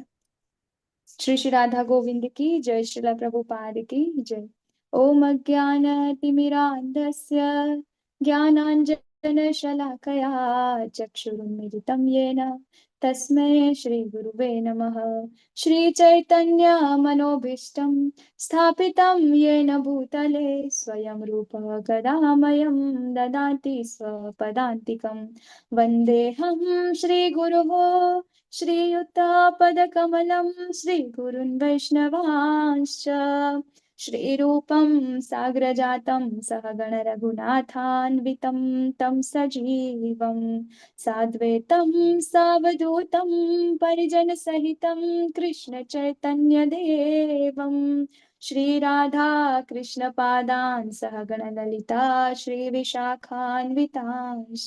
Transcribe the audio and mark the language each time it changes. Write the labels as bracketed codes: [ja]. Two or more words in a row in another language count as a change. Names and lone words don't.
[hi] શ્રી શ્રી રાધા ગોવિંદ કી જય. શ્રીલા પ્રભુપાદ કી જય. [sa] ઓમ અજ્ઞાનતિમિરાન્ધસ્ય જ્ઞાનાંજનશલાકયા ચક્ષુરુન્મિલિतं येन તસ્मै શ્રી ગુરુવે નમઃ. શ્રી ચૈતન્ય મનોભીષ્ટં સ્થાપિतं येन भूतले स्वयं रूपः कदामयं ददाति स्वपदान्तिकं. वन्देऽहं श्रीगुरुः श्रीयुतापदकमलं श्रीगुरुन् वैष्णवांश्च श्रीरूपं साग्रजातं सहगण रघुनाथान्वितं तं सजीवं साद्वैतं सावधूतं परिजनसहितं कृष्ण चैतन्यदेवं श्रीराधा कृष्णपादान् सहगण ललिता श्रीविशाखान्वितांश्च.